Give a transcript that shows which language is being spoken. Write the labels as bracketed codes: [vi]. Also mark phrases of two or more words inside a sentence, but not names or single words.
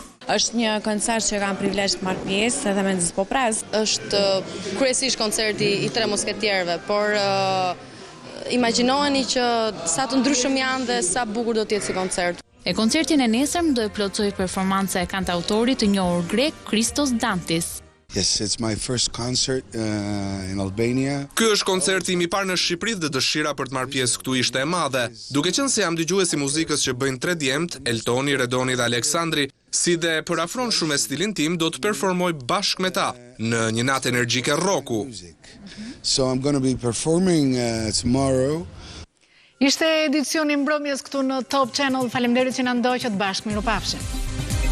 [sq] Është një koncert që kam privilegj të marr pjesë edhe me nxit popraz. Është kryesisht koncerti i tre musketierëve, por imagjinoheni që sa të ndryshëm janë dhe sa bukur do të jetë si koncert. E koncertin e nesërm do e plotësoj performanca e kantautorit të njohur grek Christos Dantis. [en] Yes, it's my first concert in Albania. [sq] Ky është koncerti im i parë në Shqipëri dhe dëshira për të marrë pjesë këtu ishte e madhe. Duke qenë se jam dëgjues i muzikës që bëjnë tre djemt, Eltoni, Redoni dhe Aleksandri, si dhe përafron shumë me stilin tim, do të performoj bashkë me ta në një natë energjike rocku. [en] So I'm going to be performing tomorrow. [sq] Ishte edicioni mbrëmjes këtu në Top Channel. Faleminderit që na ndoqët bashkë. Mirupafshim.